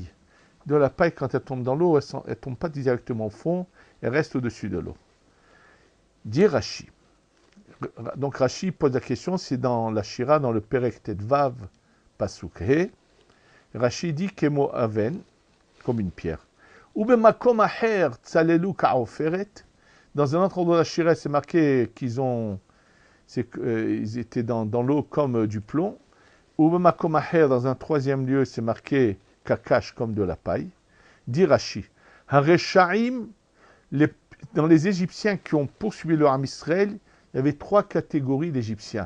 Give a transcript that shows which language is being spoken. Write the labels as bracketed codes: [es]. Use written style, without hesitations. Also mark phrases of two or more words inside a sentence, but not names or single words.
[fr] De la paille, quand elle tombe dans l'eau, elle ne tombe pas directement au fond, elle reste au-dessus de l'eau. Dit Rashi. Donc Rashi pose la question, c'est dans la Shira, dans le [he] פרק ט"ו, פסוק ה. [fr] Rashi dit [he] כמו אבן, [fr] comme une pierre. [he] ובמקום אחר צללו כעופרת. [fr] Dans un autre endroit de la Shira, c'est marqué qu'ils étaient dans l'eau comme du plomb. [he] ובמקום אחר, [fr] dans un troisième lieu, c'est marqué kakash, comme de la paille. Dit Rashi. Hareshaim, dans les Égyptiens qui ont poursuivi leur âme Israël, il y avait 3 catégories d'Égyptiens.